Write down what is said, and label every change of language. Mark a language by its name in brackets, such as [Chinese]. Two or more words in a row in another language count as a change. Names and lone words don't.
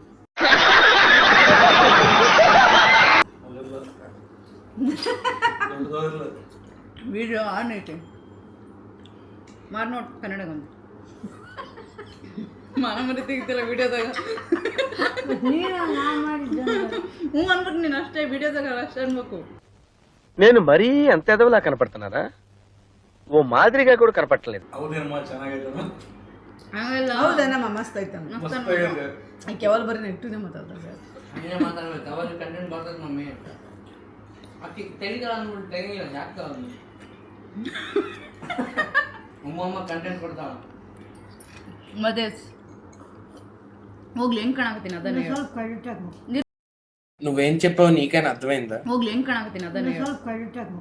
[Kannada] ವಿಡಿಯೋ ಆನ್ ಐತೆ, ಮಾರ್ ನೋಡ್ ಕನ್ನಡಗೊಂದು. ಮಾನಮರಿ ತೆಗಿತಿಲ್ಲ ವಿಡಿಯೋದಾಗ. ನೀನು ನಾನು ಮಾಡಿದ್ದೆ. ಹ್ಞೂ ಅನ್ಬೇಕು ನೀನು ಅಷ್ಟೇ, ವಿಡಿಯೋದಾಗ ಅಷ್ಟೇ ಅನ್ಬೇಕು. [Telugu] నేను మరీ అంత ఎదవలా కనపడుతున్నారా? ఓ మాదిరిగా కూడా కనపడలేదు. [Kannada] ಆಮೇಲೆ ಹೌದೇನಮ್ಮ ಮಸ್ತ್ ಐತಮ್ಮ. ಮಸ್ತ್ ಯಾವಾಗ ಬರೀ ನೆಟ್ಟಿನೇ ಮಾತಾಡ್ತಾರೆ. ಹಂಗೆ ಮಾತಾಡ್ಬೇಕು. ಅವಾಗ ಕಂಟೆಂಟ್ ಬರ್ತದೆ ಮಮ್ಮಿ. ಅಕ್ಕಿ ತೆಗಿತಾಳ ಅಂದ್ಬಿಟ್ಟು ತೆಗಿಲ್ಲ, ಯಾಕೆ ಅಮ್ಮ ಕಂಟೆಂಟ್ ಕೊಡ್ತಾಳ. ಮತ್ತೆ ಹೋಗ್ಲಿ ಹೆಂಗ್ ಕಾಣಕತ್ತೀನಿ ಅದನ್ನೇ ಹೇಳು. ಸ್ವಲ್ಪ ಕ್ರೆಡಿಟ್ ಹಾಕ್ಬೇಕು. [Telugu] నువ్వేం చెప్పావు నీకైనా అర్థమైందా? [Kannada] ಹೋಗ್ಲಿ ಹೆಂಗ್ ಕಾಣಕತ್ತೀನಿ ಅದನ್ನೇ ಹೇಳು. ಸ್ವಲ್ಪ ಕ್ರೆಡಿಟ್ ಹಾಕ್ಬೇಕು.